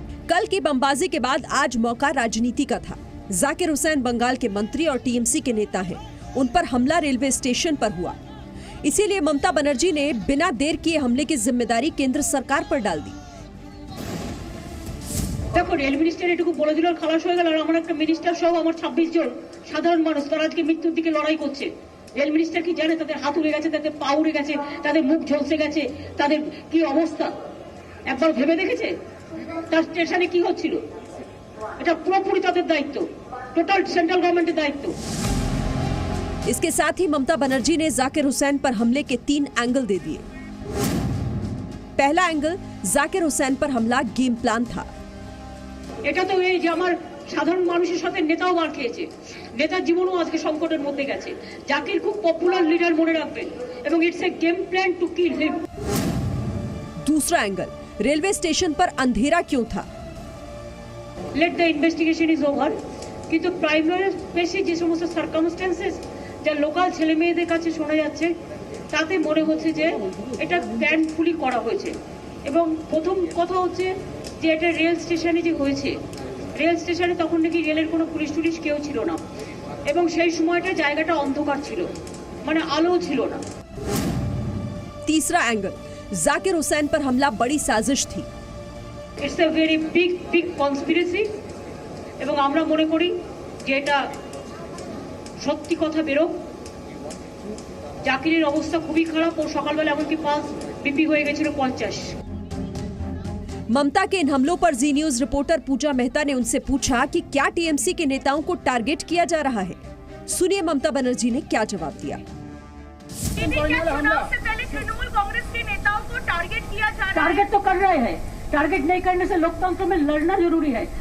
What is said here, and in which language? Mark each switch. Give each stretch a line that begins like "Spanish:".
Hindi: कल की बमबाजी के बाद आज मौका राजनीति का था। जाकिर हुसैन बंगाल के मंत्री और टीएमसी के नेता हैं। उन पर हमला रेलवे स्टेशन पर हुआ, इसीलिए ममता बनर्जी ने बिना देर किए हमले की जिम्मेदारी केंद्र सरकार पर डाल दी। देखो, रेल मिनिस्टर एटुकु बोले दिल खलास हो गेल
Bangla: और আমার একটা মিনিস্টার সহ আমার 26 জন সাধারণ মানুষ তারা আজকে মৃত্যুর দিকে লড়াই করছে। রেল মিনিস্টার কি জানে তাদের হাত উড়ে গেছে, তাদের পা উড়ে গেছে, তাদের মুখ ঝলসে গেছে, তাদের কি অবস্থা একবার ভেবে দেখেছে? তার স্টেশনে কি হচ্ছিল? এটা পুরোপুরি তাদের দায়িত্ব, টোটাল সেন্ট্রাল গভর্নমেন্টের দায়িত্ব।
Hindi: इसके साथ ही ममता बनर्जी ने जाकिर हुसैन पर हमले के 3 एंगल दे दिए। पहला एंगल, जाकिर हुसैन पर हमला गेम प्लान था।
Bangla: এটা তো এই যে আমার সাধারণ মানুষের সাথে নেতাও মার খেয়েছে, নেতার জীবনও আজকে সংকটের মধ্যে গেছে। জাকির খুব পপুলার লিডার, মনে রাখবেন, এবং
English: It's a game plan to kill him.
Hindi: दूसरा एंगल, रेलवे स्टेशन पर अंधेरा क्यों था?
English: Let the investigation is over.
Bangla: কিন্তু প্রাইমারি বেসে যে সমস্ত সার্কামস্টেন্সেস যা লোকাল ছেলে মেয়েদের কাছে শোনা যাচ্ছে, তাতে মনে হচ্ছে যে এটা প্ল্যানফুলি করা হয়েছে। এবং প্রথম কথা হচ্ছে যে এটা রেল স্টেশনে যে হয়েছে, রেল স্টেশনে তখন নাকি রেলের কোনো পুলিশ টুলিশ কেউ ছিল না এবং সেই সময়টা জায়গাটা অন্ধকার ছিল, মানে আলো ছিল না।
Hindi: तीसरा एंगल, जाकिर हुसैन पर हमला बड़ी साजिश थी।
English: it's a very big conspiracy
Bangla: এবং আমরা মনে করি যে এটা সত্যি কথা বেরো। জাকিরের অবস্থা খুবই খারাপ, ও সকালবেলা এমনকি পাস বিপি হয়ে গেছিল 50।
Hindi: ममता के इन हमलों पर जी न्यूज रिपोर्टर पूजा मेहता ने उनसे पूछा कि क्या टीएमसी के नेताओं को टारगेट किया जा रहा है। सुनिए ममता बनर्जी ने क्या जवाब दिया। चुनाव से पहले तृणमूल कांग्रेस के नेताओं को टारगेट किया जा रहा है। टारगेट तो कर रहे हैं, टारगेट नहीं करने से लोकतंत्र में लड़ना जरूरी है।